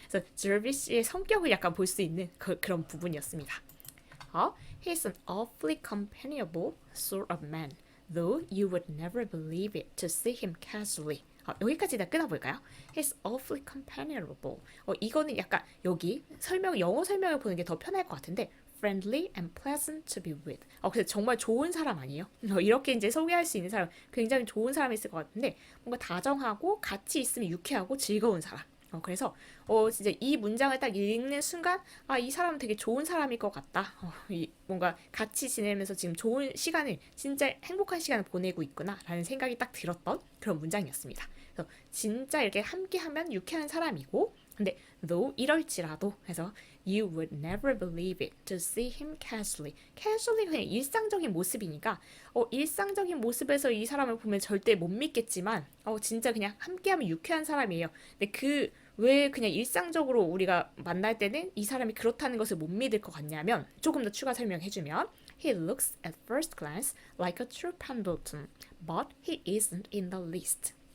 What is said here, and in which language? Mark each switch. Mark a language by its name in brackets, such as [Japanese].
[Korean] 그래서 제비씨의 성격을 약간 볼 수 있는 그런 부분이었습니다. [English] He's an awfully companionable sort of man, though you would never believe it to see him casually. [Korean] 여기까지 다 끊어볼까요? [English] He's awfully companionable. [Korean] 이거는 약간 여기 영어 설명을 보는 게 더 편할 것 같은데 [English] friendly and pleasant to be with. [Korean] 그래서 정말 좋은 사람 아니에요? 이렇게 이제 소개할 수 있는 사람 굉장히 좋은 사람이 있을 것 같은데 뭔가 다정하고 같이 있으면 유쾌하고 즐거운 사람. 그래서 진짜 이 문장을 딱 읽는 순간 이 사람은 되게 좋은 사람일 것 같다. 뭔가 같이 지내면서 지금 좋은 시간을 진짜 행복한 시간을 보내고 있구나라는 생각이 딱 들었던 그런 문장이었습니다. 그래서 진짜 이렇게 함께하면 유쾌한 사람이고 근데 though 이럴지라도 해서 [English] you would never believe it to see him casually. [Korean] casually 그냥 일상적인 모습이니까 일상적인 모습에서 이 사람을 보면 절대 못 믿겠지만 진짜 그냥 함께하면 유쾌한 사람이에요. 근데 왜 그냥 일상적으로 우리가 만날 때는 이 사람이 그렇다는 것을 못 믿을 것 같냐면 조금 더 추가 설명해주면 [English] He looks at first glance like a true Pendleton, but he isn't in the least.